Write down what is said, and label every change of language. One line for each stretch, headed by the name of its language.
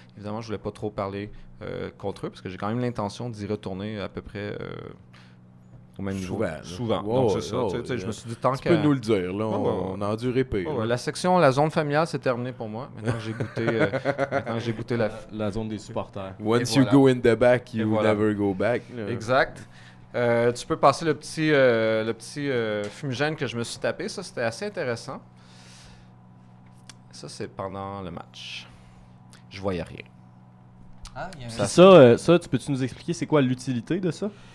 French: Évidemment, je voulais pas trop parler contre eux parce que j'ai quand même l'intention d'y retourner à peu près au même niveau. Souvent. Je me suis dit tant que. Tu peux nous le dire, là. On a enduré pire. La section, la zone familiale, c'est terminé pour moi. Maintenant que j'ai goûté la zone des supporters.
English: Once you go in the back, you never go back.
French: Exact. Tu peux passer le petit fumigène que je me suis tapé. Ça, c'était assez intéressant. Ça, c'est pendant le match. Je voyais rien. Ça, tu peux-tu nous expliquer c'est quoi l'utilité de ça?